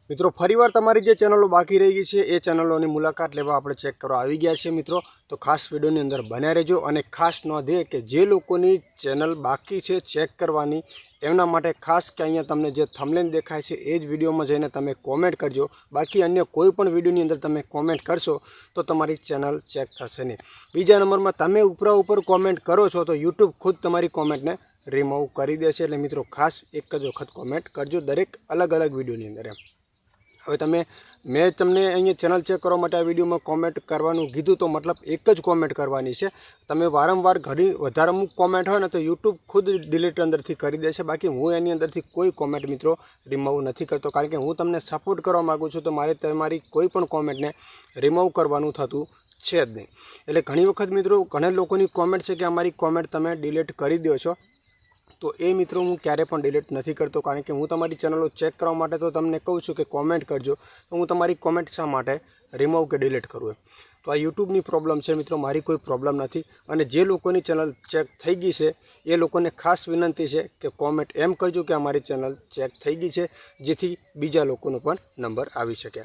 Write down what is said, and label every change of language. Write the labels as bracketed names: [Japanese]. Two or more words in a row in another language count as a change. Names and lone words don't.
[Gujarati] મિત્રો ફરીવાર તમારી જે ચેનલો બાકી રહી ગઈ હૈ એ ચેનલોની મુલાકાત લેવા આપણે ચેક કરવા આવી ગયા છે। મિત્રો તો ખાસ વિડિયોની અંદર બન્યા રહેજો અને ખાસ નોંધ એ કે જે લોકોની ચેનલ બાકી છે ચેક કરવાની એમના માટે ખાસ કે અહીંયા તમને જે થંબનેલ દેખાય છે એ જ વિડિયોમાં જઈને તમે કૉમેન્ટ કરજો। બાકી અન્ય કોઈ પણ વિડિયોની અંદર તમે કૉમેન્ટ કરશો તો તમારી ચેનલ ચેક થશે નહીં। બીજા નંબરમાં તમે ઉપરા ઉપર કૉમેન્ટ કરો છો તો યૂટ્યૂબ ખુદ તમારી કૉમેન્ટને રિમૂવ કરી દેશે। એટલે મિત્રો ખાસ એક જ વખત કૉમેન્ટ કરજો દરેક અલગ અલગ વિડિયોની અંદર। એમ હવે મૈં તમને અહીં ચેનલ ચેક કરવા માટે આ વિડિયો મેં કૉમેન્ટ કરવાનું કીધું તો મતલબ એક જ કૉમેન્ટ કરવાની છે। તમે વારંવાર ઘણી વધારે અમુક કૉમેન્ટ હોય ને તો યૂટ્યૂબ ખુદ ડિલીટ અંદરથી કરી દેશે। બાકી હું એની અંદરથી કોઈ કૉમેન્ટ મિત્રો રિમૂવ નહીં કરતો, કારણ કે હું તમને સપોર્ટ કરવા માંગુ છું તો મારે તમારી કોઈ પણ કૉમેન્ટ ને રિમૂવ કરવાનું થતું છે જ નહીં। એટલે ઘણી વખત મિત્રો ઘણા લોકોની કૉમેન્ટ છે કિ અમારી કૉમેન્ટ તમે ડિલીટ કરી દો છો તો એ મિત્રો હું ક્યારે પણ ડિલીટ નહીં કરતો, કારણ કે હું તમારી ચેનલો ચેક કરવા માટે તો તમને કહું છું કિ કૉમેન્ટ કરજો તો હું તમારી કૉમેન્ટ શા માટે રિમૂવ કે ડિલીટ કરું। તો આ યૂટ્યૂબની પ્રૉબ્લમ હૈ મિત્રો, મારી કોઈ પ્રૉબ્લમ નહીં। અને જે લોકોની ચેનલ ચેક થઈ ગઈ હૈ એ લોકોને ખાસ વિનંતી હૈ કિ કૉમેન્ટ એમ કરજો કિ અમારી ચેનલ ચેક થઈ ગઈ હૈ, જેથી બીજા લોકોનો પણ નંબર આવી શકે।